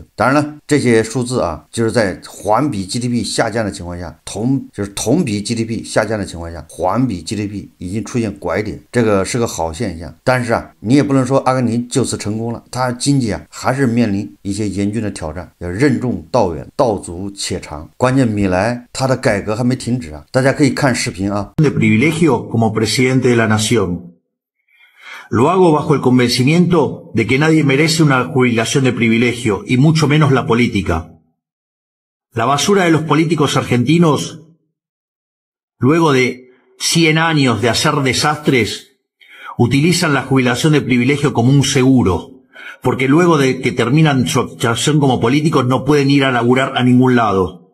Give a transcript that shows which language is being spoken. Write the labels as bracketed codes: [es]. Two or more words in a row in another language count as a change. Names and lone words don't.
[zh] 当然了，这些数字啊就是在环比 GDP 下降的情况下，同比 GDP 下降的情况下，环比 GDP 已经出现拐点，这个是个好现象。但是啊，你也不能说阿根廷就此成功了，它经济啊还是面临一些严峻的挑战，要任重道远，道阻且长。关键米莱它的改革还没停止啊，大家可以看视频啊。 [es] De privilegio como presidente de la nación. Lo hago bajo el convencimiento de que nadie merece una jubilación de privilegio, y mucho menos la política. La basura de los políticos argentinos, luego de 100 años de hacer desastres, utilizan la jubilación de privilegio como un seguro, porque luego de que terminan su actuación como políticos no pueden ir a laburar a ningún lado.